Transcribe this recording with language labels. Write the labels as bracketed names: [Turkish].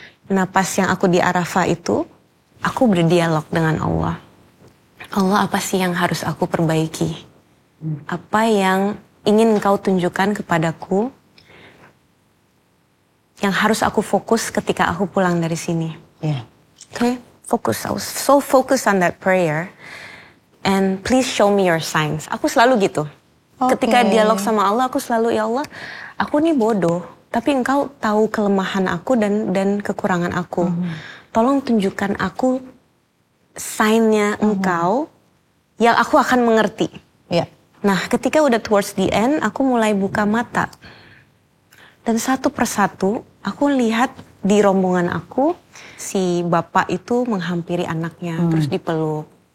[Indonesian] Nah pas yang aku di Arafah itu, aku berdialog dengan Allah. Allah, apa sih yang harus aku perbaiki? Apa yang ingin engkau tunjukkan kepadaku? Yang harus aku fokus ketika aku pulang dari sini. [English] Okay, fokus. I was so focused on that prayer. And please show me your signs. [Indonesian] Aku selalu gitu. Ketika dialog sama Allah, aku selalu, ya Allah, aku nih bodoh, tapi engkau tahu kelemahan aku dan kekurangan aku. Tolong tunjukkan aku sign-nya engkau yang aku akan mengerti. Nah, ketika udah [English] towards the end, [Indonesian] aku mulai buka mata. Dan satu persatu, aku lihat di rombongan aku, si bapak itu menghampiri anaknya, terus dipeluk.